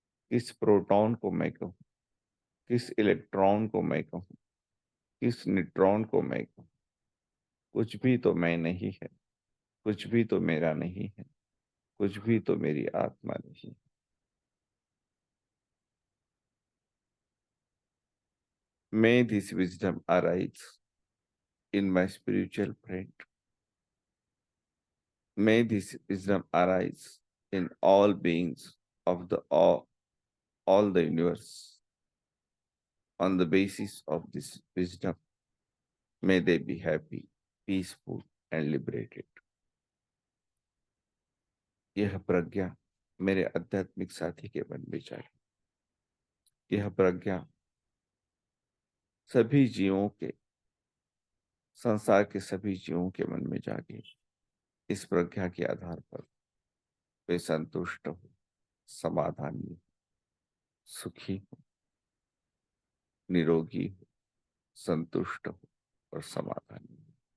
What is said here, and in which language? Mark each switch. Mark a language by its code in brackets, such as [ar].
[hi] किस प्रोटॉन को मैं कहूँ, किस इलेक्ट्रॉन को मैं कहूँ, किस न्यूट्रॉन को मैं कहूँ? कुछ भी तो मैं नहीं है, कुछ भी तो मेरा नहीं है, कुछ भी तो मेरी आत्मा नहीं। [en] May this wisdom arise in my spiritual friend. May this wisdom arise in all beings of all the universe. On the basis of this wisdom, may they be happy, peaceful, and liberated. [hi] यह प्रज्ञा मेरे आध्यात्मिक साथी के मन में जाए। यह प्रज्ञा सभी जीवों के, संसार के सभी जीवों के मन में जागे। इस प्रज्ञा के आधार पर वे संतुष्ट हो, समाधानी हो, सुखी हो, निरोगी हो, संतुष्ट हो और समाधानी हो।